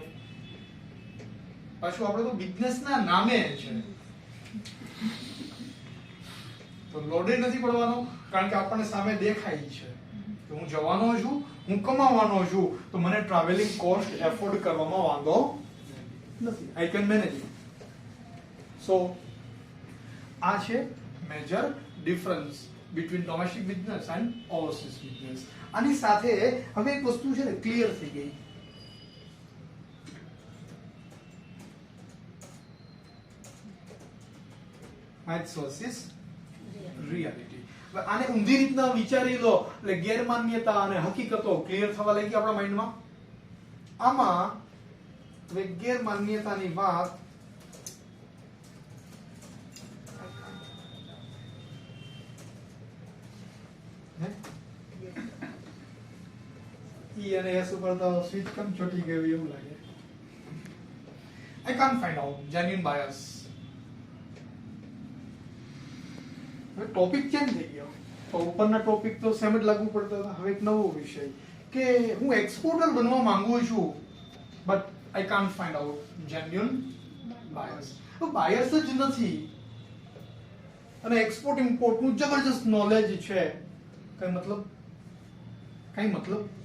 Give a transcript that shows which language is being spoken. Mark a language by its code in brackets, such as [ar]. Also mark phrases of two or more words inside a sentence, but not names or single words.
[gu] પાછું આપણે તો બિઝનેસના નામે છે, તો લોડે નથી પડવાનો, કારણ કે આપણને સામે દેખાય છે કે હું જવાનો છું, હું કમાવાનો છું, તો મને ટ્રાવેલિંગ કોસ્ટ એફોર્ડ કરવામાં વાંધો નથી. [en] I can manage it. સો આ છે major difference between domestic business and overseas business. [gu] આની સાથે હવે એક વસ્તુ છે ને ક્લિયર થઈ ગઈ, [en] myths versus reality. [gu] આને ઊંધી રીતના વિચારી લો એટલે ગેરમાન્યતા અને હકીકતો ક્લિયર થવા લાગી આપણા માઇન્ડમાં. આમાં હવે ગેરમાન્યતાની વાત ઈ અને એસ ઉપર તો સ્વિચ કેમ ચોટી ગયું એવું લાગે. [en] I can't find out genuine bias. [gu] ટોપિક ચેન્જ થઈ ગયો, તો ઉપરના ટોપિક તો સેમ જ લાગુ પડતા હતા. હવે એક નવો વિષય કે હું એક્સપોર્ટર બનવા માંગુ છું, [en] but I can't find out genuine buyers. [gu] તો બાયર્સ જ નથી, અને [en] export import [gu] નું જબરજસ્ત નોલેજ છે, કઈ મતલબ નથી.